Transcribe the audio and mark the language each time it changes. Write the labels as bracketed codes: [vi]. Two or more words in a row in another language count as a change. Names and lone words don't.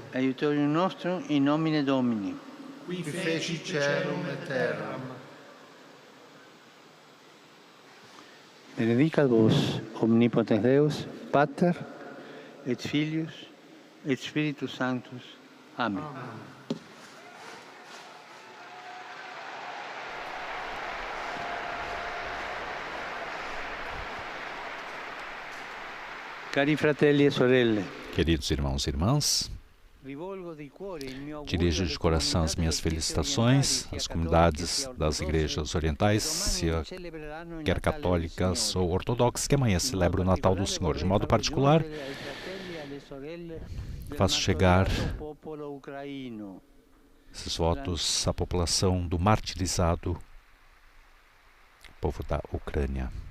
[la] Aiutorium nostrum in nomine Domini. Qui feci caelum et terram. Benedicat vos, omnipotens Deus, Pater, et Filius, et Spiritus Sanctus. Amen. [it] Cari fratelli e sorelle, [pt] Queridos irmãos e irmãs, dirijo de coração as minhas felicitações às comunidades das igrejas orientais, quer católicas ou ortodoxas, que amanhã celebram o Natal do Senhor. De modo particular, faço chegar esses votos à população do martirizado povo da Ucrânia.